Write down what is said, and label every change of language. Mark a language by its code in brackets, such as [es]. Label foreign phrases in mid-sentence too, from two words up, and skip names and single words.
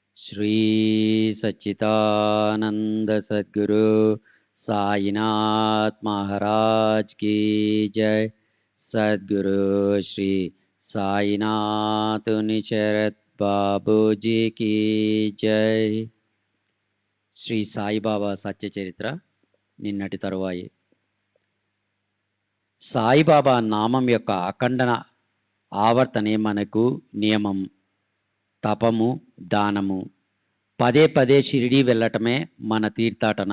[hi] श्री सच्चिदानंद सद्गुरु साईनाथ महाराज की जय। सद्गुरु श्री साईनाथ निशरत बाबूजी की जय। [te] శ్రీ సాయిబాబా సత్య చరిత్ర నిన్నటి తరువాయి. సాయిబాబా నామం యొక్క అఖండన ఆవర్తనే మనకు నియమం. తపము, దానము, పదే పదే షిరిడీ వెళ్ళటమే మన తీర్థాటన.